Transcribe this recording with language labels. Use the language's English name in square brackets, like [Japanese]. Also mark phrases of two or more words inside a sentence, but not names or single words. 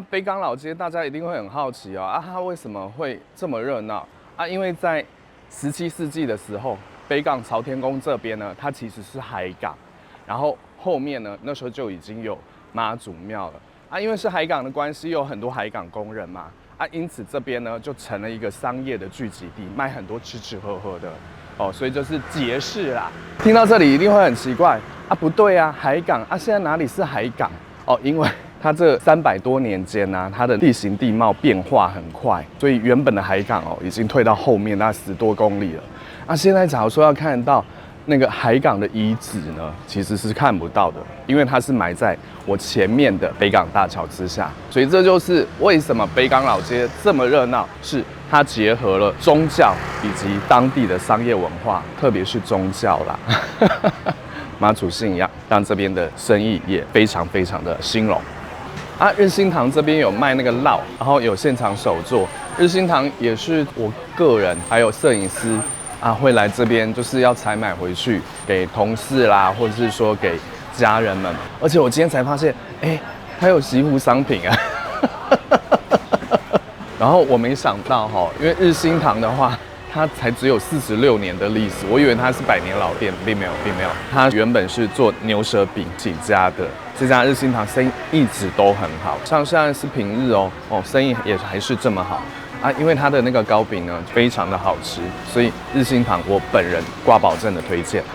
[Chinese] 北港老街大家一定會很好奇哦，啊，它為什麼會這麼熱鬧啊？因為在17世紀的時候，北港朝天宮這邊呢，它其實是海港，然後後面呢，那時候就已經有媽祖廟了啊。因為是海港的關係，有很多海港工人嘛。啊，因此這邊呢就成了一個商業的聚集地，賣很多吃吃喝喝的哦，所以就是節市啦。聽到這裡一定會很奇怪啊，不對啊，海港啊，現在哪裡是海港哦？因為它這300多年間呢，它的地形地貌變化很快，所以原本的海港哦已經退到後面那10多公里了。啊，現在假如說要看到那個海港的遺址呢，其實是看不到的，因為它是埋在我前面的北港大橋之下，所以這就是為什麼北港老街這麼熱鬧，是它結合了宗教以及當地的商業文化，特別是宗教啦，媽祖信仰，讓這邊的生意也非常非常的興隆。啊，日新堂這邊有賣那個烙，然後有現場手作。日新堂也是我個人還有攝影師啊，會來這邊就是要採買回去給同事啦，或者是說給家人們。而且我今天才發現，哎，還有惜福商品啊。然後我沒想到哈，因為日新堂的話，它才只有46年的歷史，我以為它是100年老店，並沒有。它原本是做牛舌餅起家的，這家日新堂生意一直都很好，像現在是平日哦，生意也還是這麼好。啊，因為它的那個糕餅呢非常的好吃，所以日新堂我本人掛保證的推薦。